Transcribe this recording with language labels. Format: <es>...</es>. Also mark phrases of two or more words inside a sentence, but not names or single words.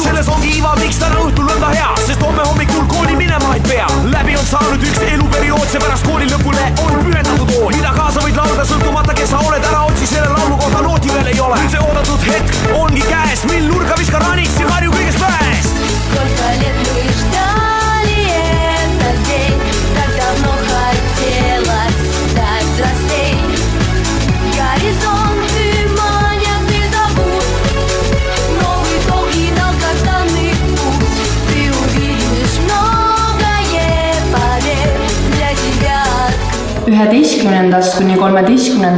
<et>Selles ongi iva, miks täna õhtul on ta hea, sest homme hommikul kooli minema ei pea. Läbi on saanud üks eluperiood, seepärast kooli lõpule on pühendatud ood, mida kaasa võid laulda sõltumata, kes sa oled, ära otsi selle laulu kohta nooti veel ei ole. Nüüd see oodatud hetk ongi käes, mil nurga viska ranits ja harju kõigest väest.</et> <ru>Сколько лет мы ждали этот день, так давно хотелось стать взрослей. Горизонты манят и зовут, новый долгий долгожданный путь. Ты увидишь многое, поверь, для тебя.</ru> <et>11. kuni 13.</et>